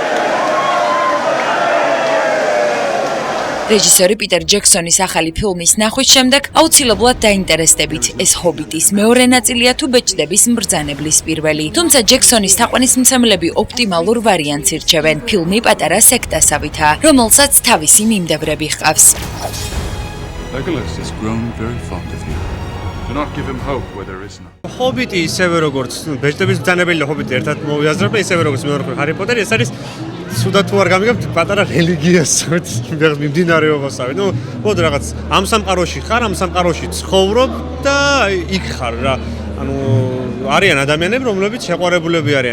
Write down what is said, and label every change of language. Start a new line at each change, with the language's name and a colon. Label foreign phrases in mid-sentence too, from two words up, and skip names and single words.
Georgian: რეჟისორი პიტერ ჯექსონის ახალი ფილმის ნახვის შემდეგ აუცილებლად დაინტერესდებით, ეს ჰობიტის მეორე ნაწილია თუ ბეჭდების მბრძანებლის პირველი. თუმცა ჯექსონის თაყვანისმცემლები ოპტიმალურ ვარიანტს ირჩევენ. ფილმი პატარა სექტასავითაა, რომელსაც თავისი მიმდევრები ჰყავს.
English: Legolas has grown very fond of you. Do not give him hope where there is none.
Georgian: ჰობიტი ისევე როგორც ბეჭდების მბრძანებელი და ჰობიტი ერთად მოვიაზრება, ისევე როგორც მეორე ჰარი პოტერი, ეს არის სუდა თუ არ გამიგებთ პატარა რელიგიას მიმდინარეობასავე. ნუ მოდ რაღაც ამ სამყაროში ხარ, ამ სამყაროში ცხოვრობ და იქ ხარ რა. ანუ არიან ადამიანები, რომლებიც შეყვარებულები არიან.